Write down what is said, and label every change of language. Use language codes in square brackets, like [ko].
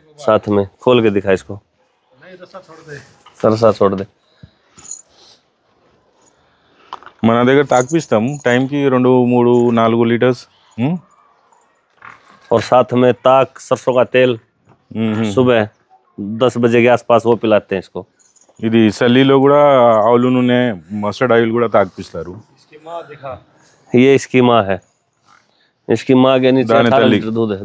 [hi] साथ में खोल के दिखा इसको. सरसा छोड़ दे. [te] మన దగ్గర తాకిపిస్తాం టైంకి 2-3-4 లీటర్స్. [hi] और साथ में ताक सरसों का तेल सुबह 10 बजे के आसपास वो पिलाते हैं इसको. [te] ఇది సల్లీలో కూడా ఆవులు నూనె, మస్టర్డ్ ఆయిల్ కూడా తాకిపిస్తారు. [hi] ये इसकी माँ है. इसकी माँ के नीचे 18 लीटर दूध है.